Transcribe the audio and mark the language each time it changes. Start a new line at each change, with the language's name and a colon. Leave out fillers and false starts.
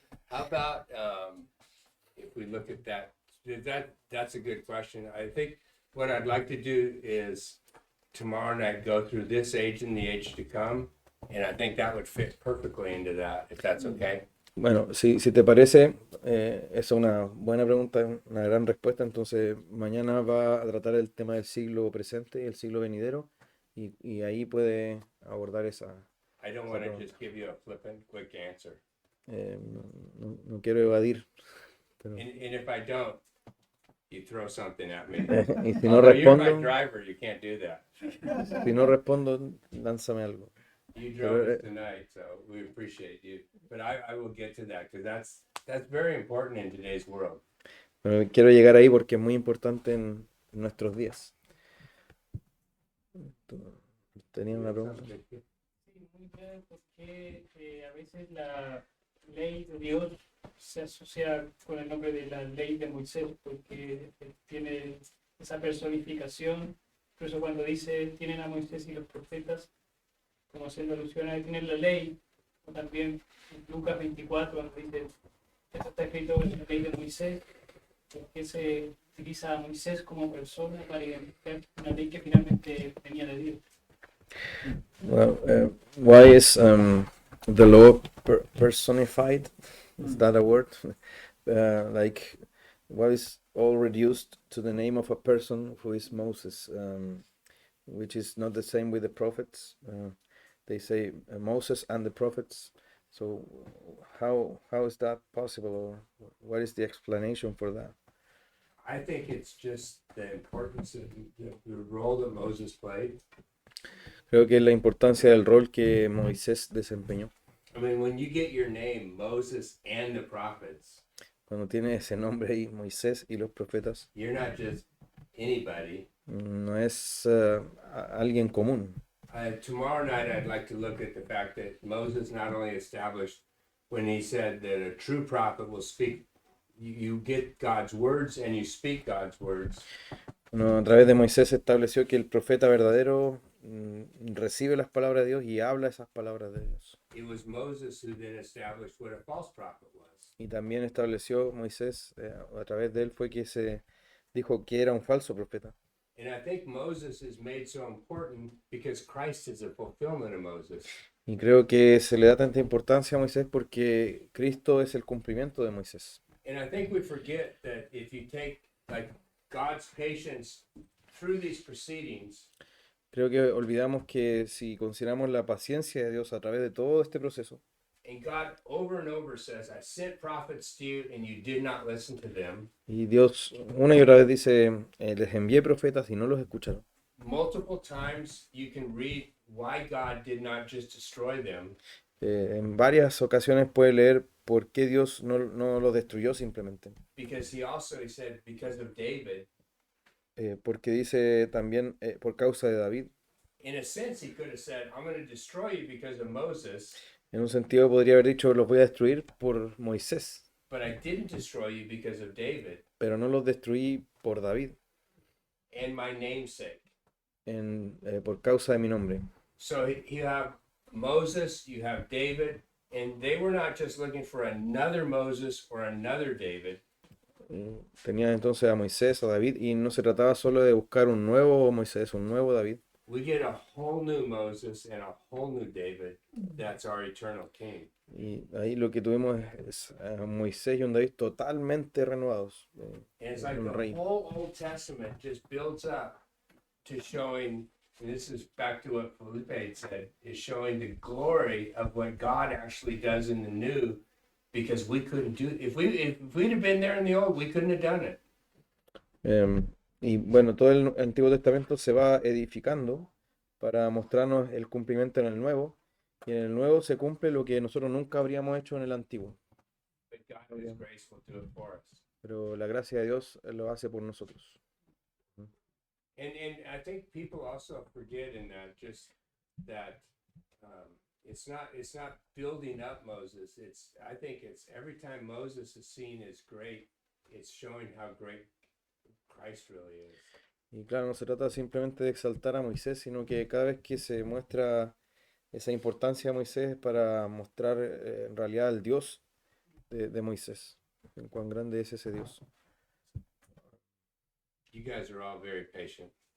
English: How about if we look at that? That's a good question. I think what I'd like to do is tomorrow night go through this age and the age to come, and I think that would fit perfectly into that, if that's okay.
Spanish: Bueno, si te parece, es una buena pregunta, una gran respuesta. Entonces, mañana va a tratar el tema del siglo presente y el siglo venidero, y ahí puede abordar esa.
English: I don't want to just give you a flippant, quick answer.
Spanish: No quiero evadir, pero
English: And if I don't, you throw something at me.
Spanish: y si no
English: Although you're my
Spanish: respondo,
English: driver, you can't do that.
Spanish: si no respondo, lánzame algo.
English: You drove us tonight, so we appreciate you. But I will get to that because that's very important in today's world.
Spanish: Pero quiero llegar ahí porque es muy importante en nuestros días. ¿Tenía una pregunta? Sí, muy breve, porque a veces la ley de Dios se asocia con el nombre de la ley de Moisés, porque tiene esa personificación. Incluso cuando dice tienen a Moisés y los profetas, como haciendo alusión a tienen la ley, o también en Lucas 24, cuando dice esto está escrito en la ley de Moisés, porque se utiliza a Moisés como persona para identificar una ley que finalmente venía de Dios.
English: Well, why is the law personified? Is that a word? Like, why is all reduced to the name of a person who is Moses, which is not the same with the prophets? They say Moses and the prophets. So, how is that possible, or what is the explanation for that? I think it's just the importance of the role that Moses played.
Spanish: Creo que es la importancia del rol que Moisés desempeñó.
English: I mean, when you get your name, Moses and the prophets,
Spanish: Cuando tiene ese nombre ahí, Moisés y los profetas,
English: you're not just anybody.
Spanish: no es alguien común.
English: Tomorrow night, I'd like to look at the fact that Moses not only established when he said that a true prophet will speak, you get God's words and you speak God's words.
Spanish: Bueno, a través de Moisés se estableció que el profeta verdadero recibe las palabras de Dios y habla esas palabras de Dios.
English: It was Moses who then established what a false prophet was.
Spanish: Y también estableció Moisés, a través de él fue que se dijo que era un falso profeta.
English: And I think Moses is made so important because Christ is a fulfillment of Moses.
Spanish: Y creo que se le da tanta importancia a Moisés porque Cristo es el cumplimiento de Moisés.
English: And I think we forget that if you take like God's patience through these proceedings,
Spanish: Creo que olvidamos que si consideramos la paciencia de Dios a través de todo este proceso,
English: and God over and over says, I sent prophets to you and you did not listen to them.
Spanish: y Dios una y otra vez dice, les envié profetas y no los escucharon.
English: Multiple times you can read why God did not just destroy them.
Spanish: En varias ocasiones puede leer por qué Dios no los destruyó simplemente.
English: Because he said, because of David.
Spanish: Porque dice también por causa de David.
English: In a sense, he could have said, I'm going to destroy you because of Moses.
Spanish: En un sentido podría haber dicho, los voy a destruir por Moisés.
English: but I didn't destroy you because of David
Spanish: pero no los destruí por David,
English: and my namesake.
Spanish: por causa de mi nombre.
English: So you have Moses, you have David, and they were not just looking for another Moses or another David.
Spanish: Tenía entonces a Moisés, a David, y no se trataba solo de buscar un nuevo Moisés, un nuevo David.
English: We get a whole new Moses and a whole new David. That's our eternal king.
Spanish: Y ahí lo que tuvimos es a Moisés y un David totalmente renovados.
English: And it's like
Spanish: Un
English: the
Spanish: rey.
English: whole Old Testament just builds up to showing, and this is back to what Felipe had said, is showing the glory of what God actually does in the new, because we couldn't do, if we'd have been there in the old, we couldn't have done it.
Spanish: Y bueno, todo el Antiguo Testamento se va edificando para mostrarnos el cumplimiento en el Nuevo, y en el Nuevo se cumple lo que nosotros nunca habríamos hecho en el Antiguo.
English: But God is graceful to do it for us.
Spanish: Pero la gracia de Dios lo hace por nosotros.
English: And I think people also forget in that just that it's not building up Moses. I think it's every time Moses is seen as great, it's showing how great Christ really is.
Spanish: Y claro, no se trata simplemente de exaltar a Moisés, sino que cada vez que se muestra esa importancia de Moisés es para mostrar en realidad al Dios de Moisés, en cuán grande es ese Dios.
English: You guys are all very patient.